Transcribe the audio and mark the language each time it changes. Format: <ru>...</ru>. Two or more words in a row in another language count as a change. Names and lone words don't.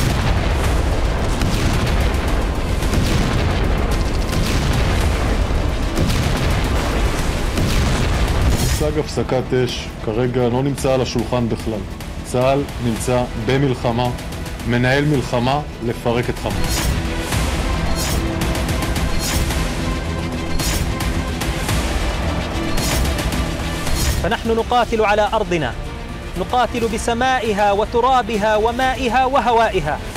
<he>מושג הפסקת אש כרגע לא נמצא על השולחן בכלל. צה"ל נמצא במלחמה, מנהל מלחמה לפרק את חמאס.</he> <ar>فنحن نقاتل على أرضنا، نقاتل بسمائها وترابها ومائها وهوائها.</ar>